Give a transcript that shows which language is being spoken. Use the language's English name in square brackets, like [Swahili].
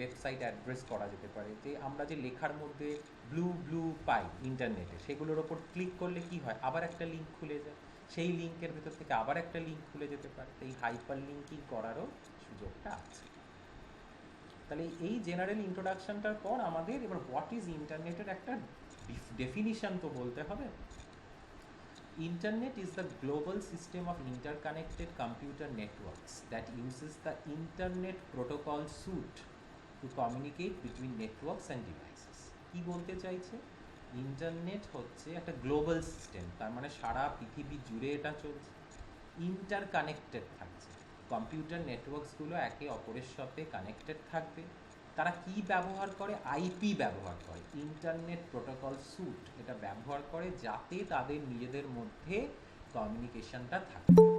[Bangla] Website address করা যেতে পারে, যে আমরা যে লেখার মধ্যে ব্লু ব্লু পাই ইন্টারনেটে, সেগুলোর ওপর ক্লিক করলে কি হয়, আবার একটা লিঙ্ক খুলে যায়, সেই লিঙ্কের ভেতর থেকে আবার একটা লিঙ্ক খুলে যেতে পারে। তো এই হাইপার লিঙ্কিং করারও সুযোগটা আছে। তাহলে এই জেনারেল ইন্ট্রোডাকশনটার পর আমাদের এবার [English] what is ইন্টারনেটের [Bangla] একটা ডেফিনিশন তো বলতে হবে। [English] Internet is the global system of interconnected computer networks that uses the Internet Protocol suite to communicate between networks and devices. [Bangla] কি বলতে চাইছে? ইন্টারনেট হচ্ছে একটা গ্লোবাল সিস্টেম, তার মানে সারা পৃথিবী জুড়ে এটা চলছে, ইন্টারকানেক্টেড থাকছে। কম্পিউটার নেটওয়ার্কসগুলো একে অপরের সাথে কানেক্টেড থাকবে। তারা কি ব্যবহার করে? আইপি ব্যবহার করে, ইন্টারনেট প্রোটোকল স্যুট এটা ব্যবহার করে, যাতে তাদের নিজেদের মধ্যে কমিউনিকেশনটা থাকে।